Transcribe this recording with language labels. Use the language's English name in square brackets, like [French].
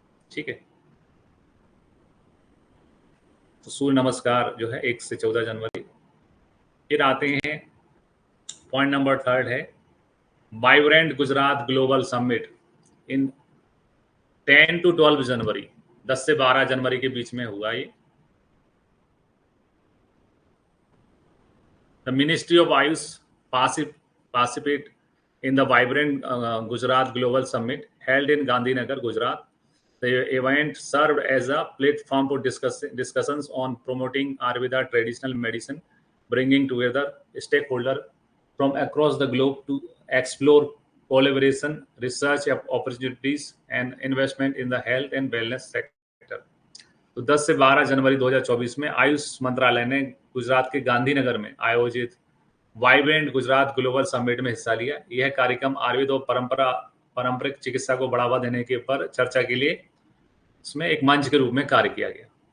[Hindi] ठीक है, तो सूर्य नमस्कार जो है 1 से 14 जनवरी। फिर आते हैं पॉइंट नंबर 3 है, vibrant Gujarat global summit in 10 to 12 जनवरी, 10 से 12 जनवरी के बीच में हुआ ये। [English] The Ministry of Ayush participate in the vibrant Gujarat Global Summit held in Gandhinagar, Gujarat. The event served as a platform for discussions on promoting Ayurveda traditional medicine, bringing together stakeholders from across the globe to explore collaboration, research opportunities, and investment in the health and wellness sector. [Hindi] तो 10 से 12 जनवरी 2024 में आयुष मंत्रालय ने गुजरात के गांधीनगर में आयोजित vibrant Gujarat global summit में हिस्सा लिया। यह कार्यक्रम आयुर्वेद और पारंपरिक चिकित्सा को बढ़ावा देने के पर चर्चा के लिए इसमें एक मंच के रूप में कार्य किया गया।